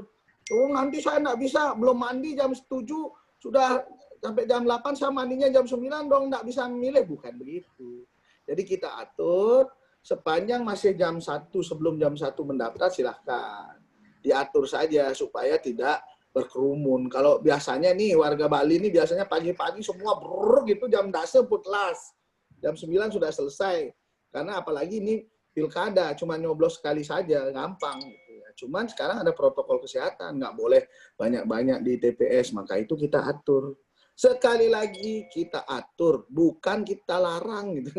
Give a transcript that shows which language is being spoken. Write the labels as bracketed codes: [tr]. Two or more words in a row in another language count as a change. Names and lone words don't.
[id] Oh, nanti saya nggak bisa, belum mandi jam 7, sudah sampai jam 8 saya mandinya jam 9 dong, nggak bisa memilih. Bukan begitu. Jadi kita atur sepanjang masih jam 1, sebelum jam 1 mendaftar silahkan. Diatur saja supaya tidak berkerumun. Kalau biasanya nih warga Bali ini biasanya pagi-pagi semua gitu jam dase putlas. Jam 9 sudah selesai. Karena apalagi ini pilkada cuma nyoblos sekali saja, gampang gitu ya. Cuman sekarang ada protokol kesehatan, nggak boleh banyak-banyak di TPS, maka itu kita atur. Sekali lagi kita atur, bukan kita larang gitu.